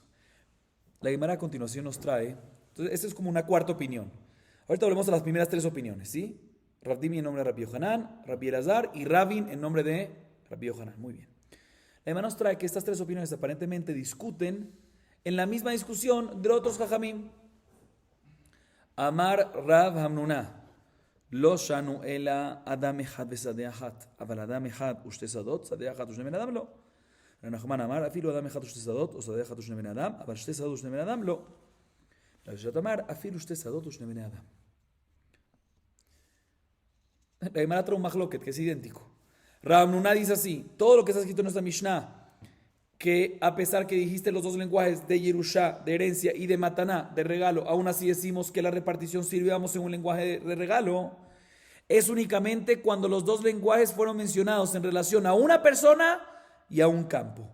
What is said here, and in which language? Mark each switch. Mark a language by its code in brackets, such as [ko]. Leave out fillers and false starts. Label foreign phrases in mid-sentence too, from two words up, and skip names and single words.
[es] La Gemara a continuación nos trae, entonces esta es como una cuarta opinión. Ahorita volvemos a las primeras tres opiniones, ¿sí? Rav Dimi en nombre de Rabbi Yohanan, Rabbi Elazar y Rabin en nombre de Rabbi Yohanan. Muy bien. La Gemara nos trae que estas tres opiniones aparentemente discuten en la misma discusión de otros Jajamim. [he] אמר רב המנונא לא שנו אלא אדם אחד ושדה אחת אבל אדם אחד ושתי שדות שדה אחת ושני בן אדם לא. נחמן אמר, אפילו אדם אחד ושתי שדות, או שדה אחד ושני בני אדם, אבל שתי שדות ושני בני אדם, לא. רש"ת אמר, אפילו שתי שדות ושני בני אדם. [es] La Gemara trae un machloket que es idéntico. Rav Nuna dice así, todo lo que está escrito en esta Mishnah, que a pesar que dijiste los dos lenguajes de Yerushá, de herencia, y de Mataná, de regalo, aún así decimos que la repartición sirve, vamos, en un lenguaje de regalo, es únicamente cuando los dos lenguajes fueron mencionados en relación a una persona y a un campo.